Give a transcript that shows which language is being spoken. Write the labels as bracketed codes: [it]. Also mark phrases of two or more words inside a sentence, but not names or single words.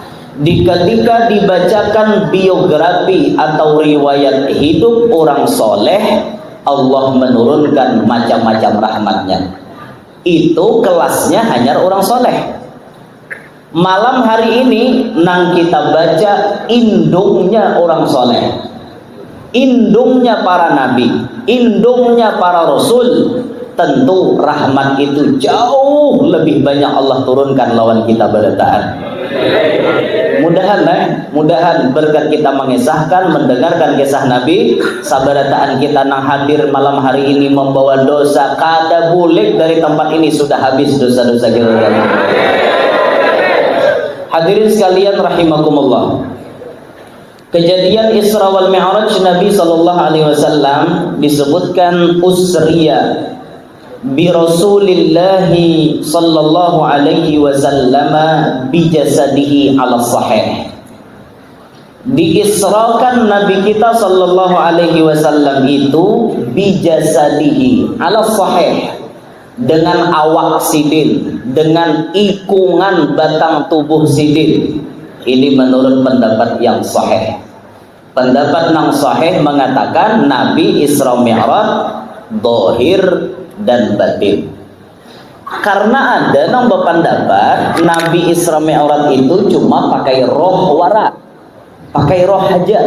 [id] Ketika dibacakan biografi atau riwayat hidup orang soleh, Allah menurunkan macam-macam rahmatnya. Itu kelasnya hanya orang soleh. [bjn] Malam hari ini nang kita baca indungnya orang soleh, indungnya para nabi, indungnya para rasul. Tentu rahmat itu jauh lebih banyak Allah turunkan lawan kita berataan. Mudahan berkat kita mengisahkan, mendengarkan kisah Nabi, sabarataan kita nang hadir malam hari ini membawa dosa kada bulik dari tempat ini sudah habis dosa-dosa kita. [id] Hadirin sekalian rahimakumullah. Kejadian Isra wal Mi'raj Nabi [ar] صلى الله عليه وسلم [id] disebutkan [ar] أسري برسول الله صلى الله عليه وسلم بجسده على الصحيح. [id] Diisrakan Nabi kita [ar] صلى الله عليه وسلم [id] itu [ar] بجسده على الصحيح, [bjn] dengan awak sidin, dengan ikungan batang tubuh sidin. [id] Ini menurut pendapat yang sahih. Pendapat yang sahih mengatakan Nabi Isra Mi'raj zahir dan batin. Karena ada yang berpendapat Nabi Isra Mi'raj itu cuma pakai roh wara, pakai roh aja.